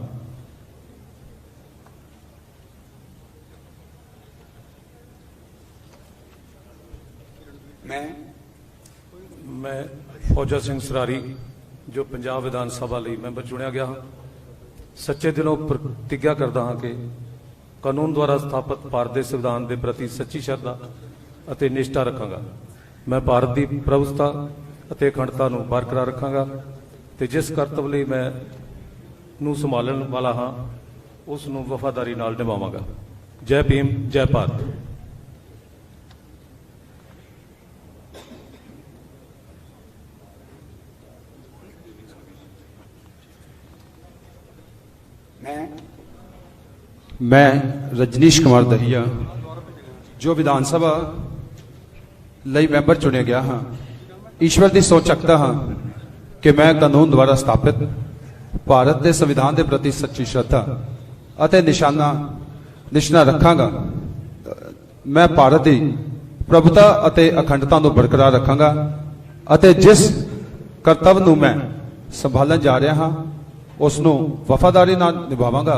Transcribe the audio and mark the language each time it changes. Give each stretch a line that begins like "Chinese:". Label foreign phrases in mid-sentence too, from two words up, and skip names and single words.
Punjabi: ਮੈਂ ਫੌਜਾ ਸਿੰਘ ਸਰਾਰੀ ਜੋ ਪੰਜਾਬ ਵਿਧਾਨ ਸਭਾ ਲਈ ਮੈਂਬਰ ਚੁਣਿਆ ਗਿਆ ਹਾਂ, ਸੱਚੇ ਦਿਲੋਂ ਪ੍ਰਤਿੱਗਿਆ ਕਰਦਾ ਹਾਂ ਕਿ ਕਾਨੂੰਨ ਦੁਆਰਾ ਸਥਾਪਿਤ ਭਾਰਤ ਦੇ ਸੰਵਿਧਾਨ ਦੇ ਪ੍ਰਤੀ ਸੱਚੀ ਸ਼ਰਧਾ ਅਤੇ ਨਿਸ਼ਠਾ ਰੱਖਾਂਗਾ। ਮੈਂ ਭਾਰਤ ਦੀ ਪ੍ਰਭੁਤਾ ਅਤੇ ਅਖੰਡਤਾ ਨੂੰ ਬਰਕਰਾਰ ਰੱਖਾਂਗਾ ਤੇ ਜਿਸ ਕਰਤੱਵ ਲਈ ਮੈਂ ਨੂੰ ਸੰਭਾਲਣ ਵਾਲਾ ਹਾਂ ਉਸ ਨੂੰ ਵਫਾਦਾਰੀ ਨਾਲ ਨਿਭਾਵਾਂਗਾ। ਜੈ ਭੀਮ, ਜੈ ਭਾਰਤ। ਮੈਂ ਰਜਨੀਸ਼ ਕੁਮਾਰ ਦਹੀਆ ਜੋ ਵਿਧਾਨ ਸਭਾ ਲਈ ਮੈਂਬਰ ਚੁਣਿਆ ਗਿਆ ਹਾਂ, ਈਸ਼ਵਰ ਦੀ ਸਹੁੰ ਚੱਕਦਾ ਹਾਂ ਕਿ ਮੈਂ ਕਾਨੂੰਨ ਦੁਆਰਾ ਸਥਾਪਿਤ ਭਾਰਤ ਦੇ ਸੰਵਿਧਾਨ ਦੇ ਪ੍ਰਤੀ ਸੱਚੀ ਸ਼ਰਧਾ ਅਤੇ ਨਿਸ਼ਠਾ ਰੱਖਾਂਗਾ। ਮੈਂ ਭਾਰਤ ਦੀ ਪ੍ਰਭੁਤਾ ਅਤੇ ਅਖੰਡਤਾ ਨੂੰ ਬਰਕਰਾਰ ਰੱਖਾਂਗਾ ਅਤੇ ਜਿਸ ਕਰਤੱਵ ਨੂੰ ਮੈਂ ਸੰਭਾਲਣ ਜਾ ਰਿਹਾ ਹਾਂ ਉਸ ਨੂੰ ਵਫਾਦਾਰੀ ਨਾਲ ਨਿਭਾਵਾਂਗਾ।